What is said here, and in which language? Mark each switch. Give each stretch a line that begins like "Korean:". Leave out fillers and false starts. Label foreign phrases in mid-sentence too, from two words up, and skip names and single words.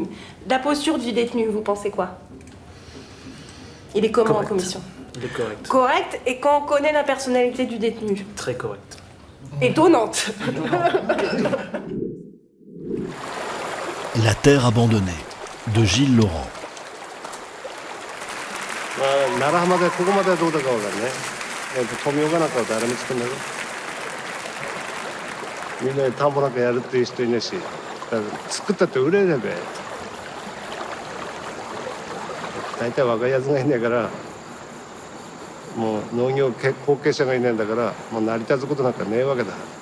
French: La posture du détenu, vous pensez quoi? Il est comment Correct. en commission? Il est correct. Correct, et quand on connaît la personnalité du détenu? Très correct. Étonnante. La terre abandonnée, de Gilles Laurent.
Japanese: 奈良浜でここまではどうだかわかんね富岡なんかは誰も作んないよみんなで田んぼなんかやるっていう人いないしだから作ったって売れれば大体若いやつがいないからもう農業後継者がいないんだからもう成り立つことなんかねえわけだ